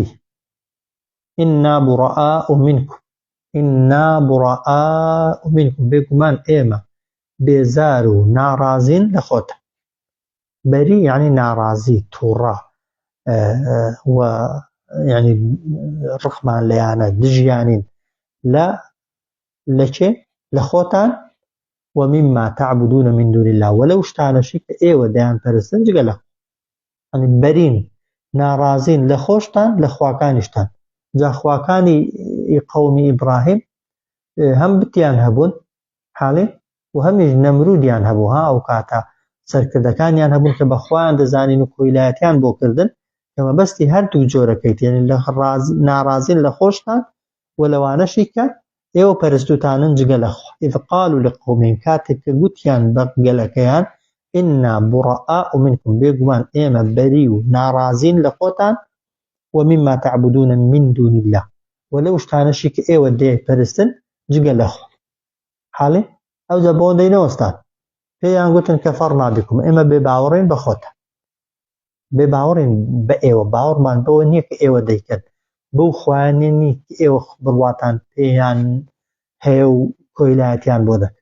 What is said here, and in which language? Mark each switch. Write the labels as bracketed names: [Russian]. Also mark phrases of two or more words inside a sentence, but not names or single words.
[Arabic] ئینا بوڕەئاء منکم ئینا بوڕەئاء منکم [Central Kurdish] بێگومان ئێمە بێزار و ناڕازین لە خۆتە. بەری یعنی ناڕازی تووڕە و یعنی ڕقمان لەیانە دژیانین لە چێ لە خۆتان [Arabic] و مما تعبدون من دون الله [Central Kurdish] وەلەو شتانەشی کە ئێوە دەیان پەرستن جگە لە یعنی بەرین ناڕازین لە خۆشتان لە خواکانیشتان. جا خواکانی قەومی ئیبراهیم هەم بتیان هەبوون حاڵێ و هەمیش نەمرودیان هەبوو ئەو کاتە سەرکردەکانیان هەبوون کە بەخوایان دەزانین و کۆیلایەتیان بۆ کردن کە مەبەستی هەردوو جۆرەکەیت یعنی لە ناڕازین لە خۆشتان و لەوانەشی کە ئێوە پەرستوتانن جگە لە خوا. [Arabic] ئیذ قالوا لقومهم [Central Kurdish] کاتێک کە گوتیان بە گەلەکەیان [Arabic] ئینا بوڕەئاء منکم [Central Kurdish] بێگومان ئێمە بەری و ناڕازین لە خۆتان [Arabic] و مما تعبدون من دون الله [Central Kurdish] وەلەو شتانەشی کە ئێوە دەیپەرستن جگە لە خوا. حاڵێ ئەوجا بۆ دەینەوەستان پێیان گوتن [Arabic] کەفەڕنا بکم [Central Kurdish] ئێمە بێ باوەڕین بە خۆتە بێ باوەڕین بە ئێوە باوەڕمان بەوە نییە کە ئێوە دەیکەن بەو خوایانە نی کە ئێوە بڕواتان پێیان هەیە و کۆیلایەتیان بۆ دەکەن.